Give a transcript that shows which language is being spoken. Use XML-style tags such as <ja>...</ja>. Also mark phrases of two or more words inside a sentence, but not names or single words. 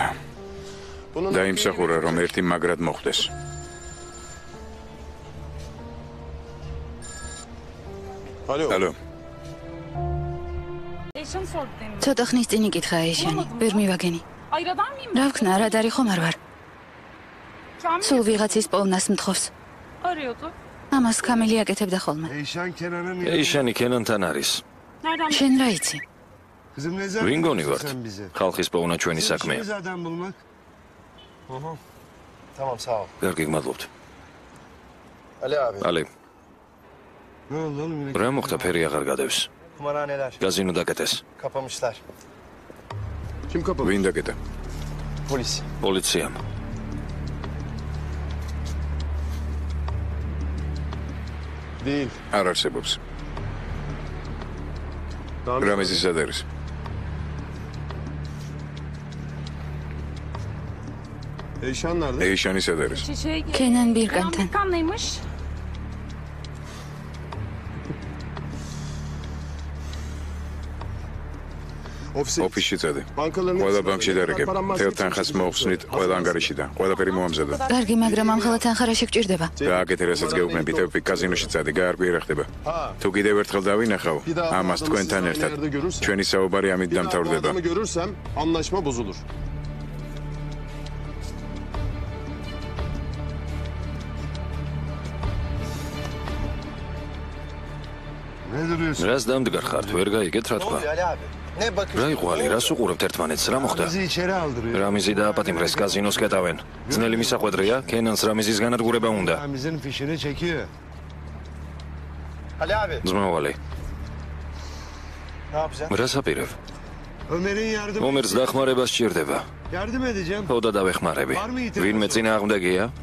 <tr>Bunun</tr> <ka>დაიმსახურა რომ ერთი მაგრად მოხდეს.</ka> <tr>Alo.</tr> <ka>ალო,</ka> <tr>Eşim sordu demin.</tr> <ka>ცოტა ხნის წინ იკითხა ეშანი, ვერ მივაგენი.</ka> <tr>Ayradan mıyım?</tr> <ka>რა ვქნა, რა დარი ხომ არ ვარ.</ka> <tr>Kamil</tr> <ka>სულ ვიღაცის პოვნას მთხოვს.</ka> <tr>arıyordu.</tr> <ka>ამას კამილი აკეთებდა ხოლმე.</ka> <tr>Eyşan Kenan'ın</tr> <ka>ეიშანი კენანთან არის.</ka> <tr>Nereden?</tr> <ka>შენ რა იცი?</ka> <tr>Kızım ne zaman</tr> <ka>ვინ გონი ვართ?</ka> <tr>sen bize?</tr> <ka>ხალხის პოვნა ჩვენი საქმეა.</ka> <tr>İşimiz adam bulmak. Tamam sağ ol.</tr> <ka>კარგი გმადლობთ.</ka> <tr>Ali abi.</tr> <ka>ალე,</ka> <tr>Ne oldu oğlum yine?</tr> <ka>რა მოხდა ფერი აღარ გადევს.</ka> <tr>Kumarhaneler</tr> <ka>გაზინო დაკეტეს.</ka> <tr>kapamışlar. Kim kapamış?</tr> <ka>ვინ დაკეტა?</ka> <tr>Polis.</tr> <ka>პოლიციამ.</ka> <tr>Değil.</tr> <ka>არ არსებობს. რამიზი სად არის?</ka> <tr>Eyşan nerede?</tr> <ka>ეიშანი სად არის?</ka> <tr>Şişeye girdi. Kenan Birkan'tan. Birkan'laymış. Ofise.</tr> <ka>ოფისში წადი.</ka> <tr>Bankaların</tr> <ka>ყველა</ka> <tr>hepsine</tr> <ka>ბანკში</ka> <tr>böyle.</tr> <ka>დარეკებ.</ka> <tr>Param</tr> <ka>მთელ</ka> <tr>maske</tr> <ka>თანხას</ka> <tr>çekmiş.</tr> <ka>მოხსნით ყველა ანგარიშიდან. ყველაფერი მოამზადა. კარგი, მაგრამ ამ ხელა თანხა რა შეგჭირდება? გააკეთე რასაც გეუბნები, თევფი კაზინოში წადი, გაარკვიე ხდება. თუ კიდევ ერთხელ დავინახავ,</ka> <tr>Bir daha</tr> <ka>ამას</ka> <tr>adamı</tr> <ka>თქვენთან</ka> <tr>sizden</tr> <ka>ერთად.</ka> <tr>yerde görürsem-</tr> <ka>ჩვენი საუბარი ამით</ka> <tr>Bir daha bu</tr> <ka>დამთავრდება.</ka> <tr>adamı görürsem anlaşma bozulur. Ne duruyorsun?</tr> <ka>რას დამდგარ ხართ? ვერ გაიგეთ რა თქვა.</ka> <tr>Ali abi? Ne bakıyorsun?</tr> <ka>რა იყვალი, რას უყურებთ ერთმანეთს? რა მოხდა?</ka> <tr>Bizi içeri aldırıyor.</tr> <ka>რამიზი დააპატიმრეს კაზინოს კეტავენ. ძნელი მისაყვედრია, კენანს რამიზის განადგურება უნდა.</ka> <tr>Ramiz'in fişini çekiyor. Ali abi.</tr> <ka>ძმავალი,</ka> <tr>Ne yapacağız?</tr> <ka>რას აპირებ?</ka> <tr>Ömer'in yardımı.</tr> <ka>მომერს დახმარება სჭირდება.</ka> <tr>Yardım edeceğim.</tr> <ka>ხოდა დავეხმარები. ვინმე წინააღმდეგია?</ka>